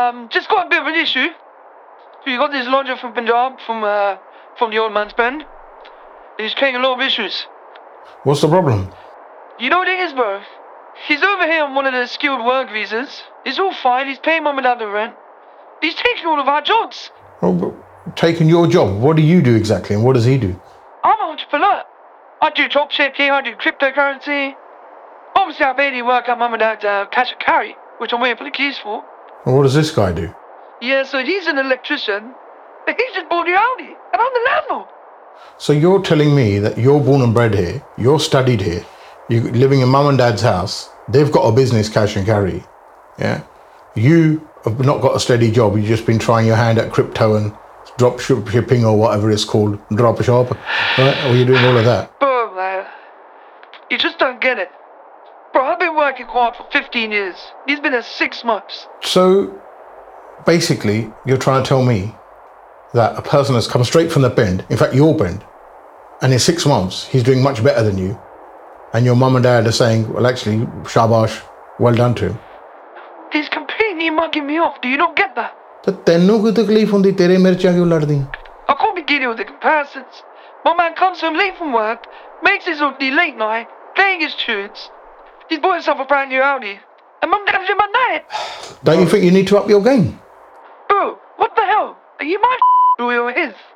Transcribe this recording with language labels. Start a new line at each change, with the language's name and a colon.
English: Just got a bit of an issue. So you got this loader from Punjab, from the old man's pind. He is creating a lot of issues. What's the problem? You know what it is bro? He is over here on one of the skilled work visas. He is all fine, he is paying mum another rent. He is taking all of our jobs. Taking your job, what do you do exactly, and what does he do? I'm an entrepreneur. I do dropshipping, I do cryptocurrency. Obviously, I barely work at mum and dad's cash and carry, which I'm waiting for the keys for. And what does this guy do? Yeah, so he's an electrician, but he's just born in Aldi, and I'm the landlord. So you're telling me that you're born and bred here, you're studied here, you're living in mum and dad's house, they've got a business, cash and carry, yeah? You have not got a steady job, you've just been trying your hand at crypto and drop shipping or whatever it's called, drop shop, right? Or you're doing all of that? Bro, man, you just don't get it. Bro, I've been working co-op for 15 years. He's been there 6 months. So, basically, you're trying to tell me that a person has come straight from the bend, in fact, your bend, and in 6 months, he's doing much better than you, and your mum and dad are saying, well, actually, shabash, well done to him. He's completely mugging me off. Do you not get that?
Punjabi: ਤਾਂ ਤੈਨੂੰ ਕੋਈ ਤਕਲੀਫ ਹੁੰਦੀ? ਤੇਰੇ ਮਿਰਚਾਂ ਕਿਉਂ ਲੜਦੀ?
English: I can't be getting with the comparisons. My man comes home late from work, makes his own tea late night, playing his tunes. He's bought himself a brand new Audi. And mum never did my night. Don't you think you need to up your game? Bro, what the hell? Are you my bro or his?